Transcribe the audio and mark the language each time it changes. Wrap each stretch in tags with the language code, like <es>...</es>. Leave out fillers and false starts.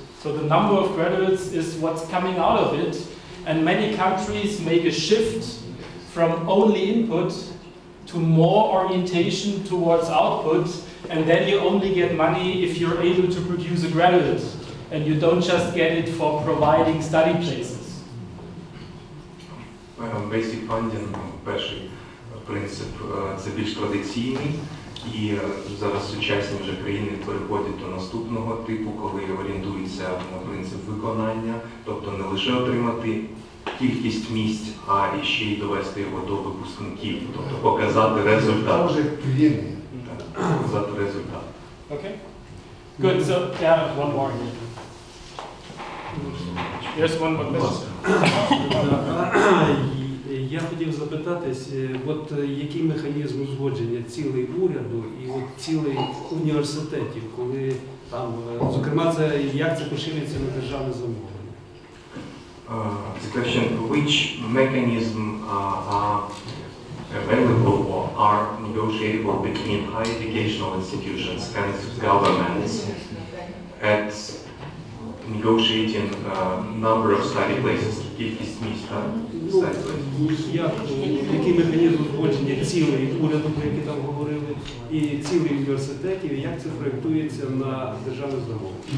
<en>So the number of graduates is what's coming out of it, and many countries make a shift from only input to more orientation towards output, and then you only get money if you're able to produce a graduate, and you don't just get it for providing study places. Basic funding,</en> <uk>перший принцип, це більш традиційний, і зараз сучасні вже країни переходять до наступного типу, коли орієнтуються на принцип виконання, тобто не лише отримати кількість місць, а і ще й довести його до випускників, тобто показати результат. Показати результат.</uk> <en>Okay. Good. So yeah, one more here. There's one more question.</en> <uk>Я хотів запитатись, от який механізм узгодження цілей уряду і от цілей університетів, коли там, зокрема, це як це поширюється на державне замовлення?</uk> <en>The question, which mechanism are available or are negotiable between higher educational institutions and governments at negotiating number of study places,</en> <uk>кількість місць,</uk> <en>study places?</en> <uk>Який механізм узгодження цілей уряду, про які там говорили, і цілей університетів, і як це проєктується на державне замовлення?</uk>